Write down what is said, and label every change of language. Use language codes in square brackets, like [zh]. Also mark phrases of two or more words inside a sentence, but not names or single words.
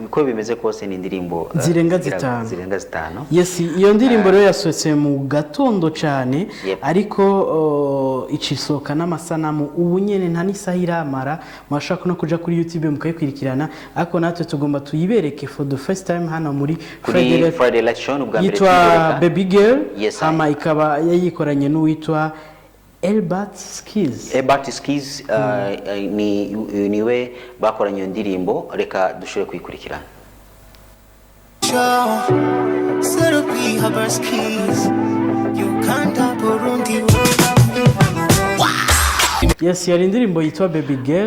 [rn] Uko bimeze kose ni indirimbo zirenga zitanu. Yes, iyo ndirimbo rero yasohotse mu gatondo cyane, ariko ikisohoka n'amasanamu ubu nyene nta nisaha iramara, mwashaka no kuja kuri YouTube mukayikwirikirana, ariko natwe tugomba tuyibereke [en] for the first time [rn] hano muri Friday Election ubwa mbere yitwa Baby Girl. Hama ikaba yayikoranye n'uwitwa Elbert Skis. Niwe bakoranye indirimbo, reka dushobore kuyikurikirana. Yes, yari indirimbo yitwa Baby Girl.